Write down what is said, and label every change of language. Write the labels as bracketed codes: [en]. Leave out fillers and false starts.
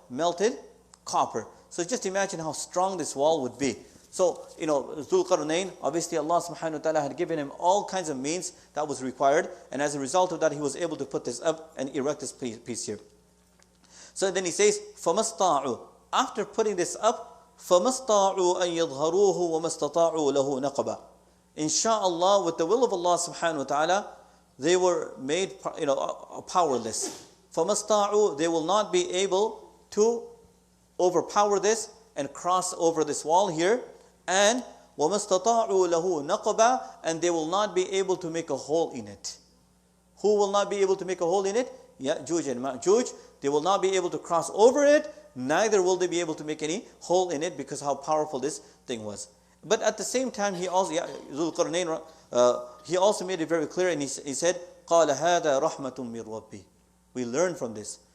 [en] Melted copper. So just imagine how strong this wall would be. So, Dhul Qarnain, obviously Allah subhanahu wa ta'ala had given him all kinds of means that was required. And as a result of that, he was able to put this up and erect this piece here. So then he says, [ar] فَمَسْطَاعُوا. [en] After putting this up, [ar] فَمَسْطَاعُوا أَن يَظْهَرُوهُ وَمَسْتَطَاعُوا لَهُ نَقَبًا. [en] Insha'Allah, with the will of Allah subhanahu wa ta'ala, they were made powerless. [ar] فَمَسْطَاعُوا. [en] They will not be able to overpower this and cross over this wall here. And [ar] وَمَسْتَطَاعُوا لَهُ نَقَبًا. [en] And they will not be able to make a hole in it. Who will not be able to make a hole in it? Ya'juj and Ma'juj. They will not be able to cross over it. Neither will they be able to make any hole in it, because how powerful this thing was. But at the same time, he also, Dhul Qarnain, he also made it very clear, and he said, [ar] قَالَ هَذَا رَحْمَةٌ مِّن رَبِّي. [en] We learn from this.